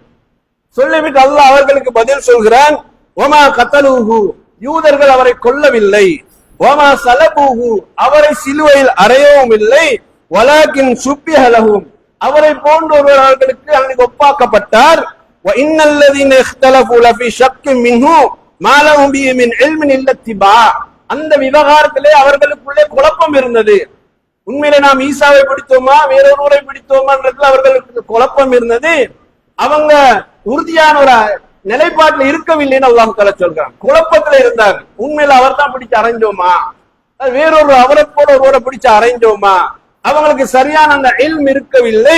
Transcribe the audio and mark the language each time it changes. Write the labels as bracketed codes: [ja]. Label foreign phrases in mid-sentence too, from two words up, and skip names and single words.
[ta] சொல்லிவிட்டு அல்லாஹ் அவர்களுக்கு பதில் சொல்கிறான், [ar] وما قتلوه, [ta] யூதர்கள் அவரை கொல்லவில்லை, [ar] وما صلبوه, [ta] அவரை சிலுவையில் அறையவும் இல்லை, [ar] ولكن شبه لهم, [ta] அவரை போன்ற ஒருவர்களுக்கு அங்கு ஒப்பாக்கப்பட்டார். [ar] وَإِنَّ الَّذِينَ اخْتَلَفُوا لَفِي شَكٍّ مِنْهُ مَا لَهُمْ بِهِ مِنْ عِلْمٍ إِلَّا اتِّبَاعٌ, [ta] அந்த விவகாரத்திலே அவர்களுக்குள்ளே குழப்பம் இருந்தது. உண்மையில நாம் ஈசாவை பிடித்தோமா வேறொருவரை பிடித்தோமான்றதுல அவர்களுக்கு குழப்பம் இருந்தது. அவங்க உறுதியான ஒரு நிலைப்பாட்டில் இருக்கவில்லைன்னு அல்லாஹ் தஆலா சொல்றான். குழப்பத்துல இருந்தாங்க. உண்மையில அவர் தான் பிடிச்சு அரைஞ்சோமா, வேறொரு அவரை போல ஒருவரை பிடிச்சு அரைஞ்சோமா, அவங்களுக்கு சரியான அந்த இல்ம் இருக்கவில்லை.